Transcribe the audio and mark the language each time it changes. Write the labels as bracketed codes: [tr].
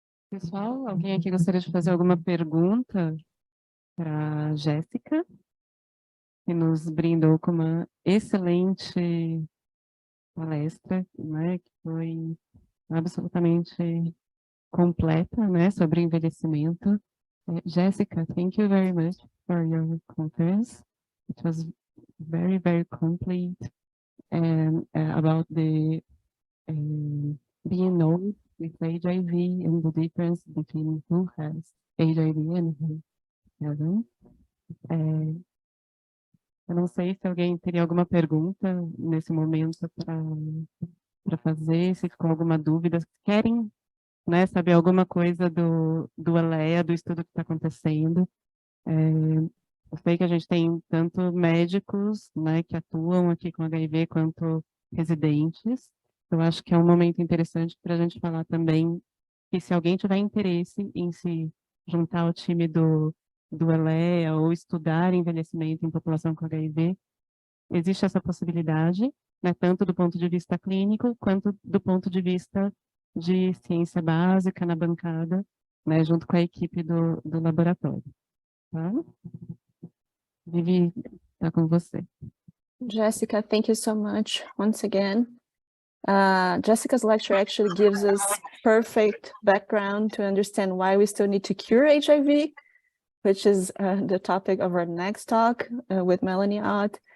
[pt] Pessoal, alguém aqui gostaria de fazer alguma pergunta para a Jéssica, que nos brindou com uma excelente palestra, né, que foi absolutamente completa, né, sobre envelhecimento. [en] Jessica, thank you very much for your conference. It was very, very complete and about the being old with HIV and the difference between who has HIV and who hasn't. [pt] Eu não sei se alguém teria alguma pergunta nesse momento para para fazer, se ficou alguma dúvida, se querem, né, saber alguma coisa do ELEA, do estudo que está acontecendo. Eu sei que a gente tem tanto médicos, né, que atuam aqui com HIV, quanto residentes. Eu acho que é um momento interessante para a gente falar também que se alguém tiver interesse em se juntar ao time do ELEA ou estudar envelhecimento em população com HIV, existe essa possibilidade, né, tanto do ponto de vista clínico, quanto do ponto de vista de ciência básica na bancada, né, junto com a equipe do laboratório. Tá? Vivi, está com você. [en] Jessica, thank you so much once again. Jessica's lecture actually gives us perfect background to understand why we still need to cure HIV, which is the topic of our next talk with Melanie Ott.